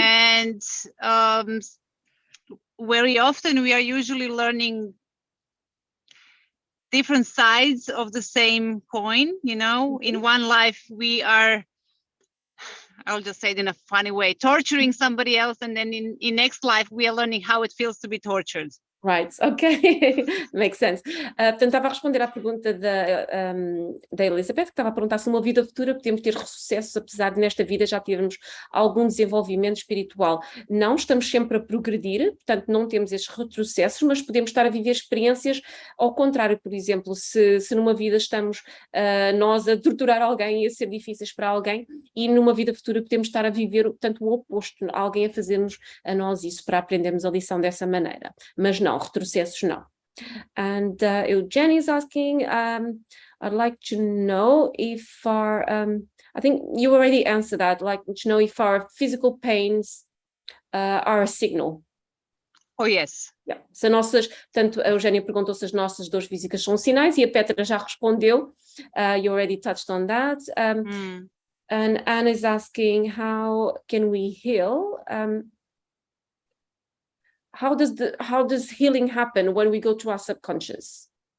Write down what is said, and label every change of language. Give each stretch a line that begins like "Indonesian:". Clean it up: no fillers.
English: And very often we are usually learning different sides of the same coin. Mm-hmm. In one life we are, I'll just say it in a funny way, torturing somebody else, and then in next life we are learning how it feels to be tortured. Right, ok, makes sense.
Portuguese: Portanto, estava a responder à pergunta da Elizabeth, que estava a perguntar se numa vida futura podemos ter sucesso, apesar de nesta vida já termos algum desenvolvimento espiritual. Não, estamos sempre a progredir, portanto não temos estes retrocessos, mas podemos estar a viver experiências ao contrário. Por exemplo, se numa vida estamos nós a torturar alguém e a ser difíceis para alguém, e numa vida futura podemos estar a viver, portanto, o oposto, alguém a fazermos a nós isso para aprendermos a lição dessa maneira. Mas não, retrocessos não.
English: And Eugenie is asking, I'd like to know if our, I think you already answered that, like to know if our physical pains are a signal. Oh, yes. Yeah.
Portuguese: Se nossas, portanto, a Eugénia perguntou se as nossas dores físicas são sinais e a Petra já respondeu.
English: You already touched on that. And Anna is asking, how can we heal? How does healing happen when we go to our subconscious?